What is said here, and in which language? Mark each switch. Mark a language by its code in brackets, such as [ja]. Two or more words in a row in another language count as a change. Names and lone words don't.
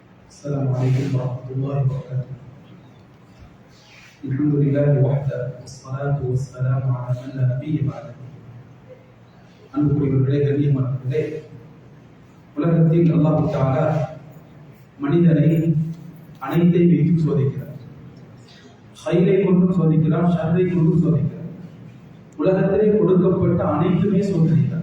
[ar] السلام عليكم ورحمة الله وبركاته. الحمد لله وحده والصلاة والسلام على من لا نبي بعده. [ta] அன்புக்குரியவர்களே, கண்ணியமானவர்களே, உலகத்தில் [ar] الله تعالى [ta] மனிதனை அனைத்தை வைத்து சோதிக்கிறார். ஹைரை கொண்டும் சோதிக்கிறார், ஷர்ரை கொண்டும் சோதிக்கிறார். உலகத்திலே கொடுக்கப்பட்ட அனைத்துமே சோதனைதான்.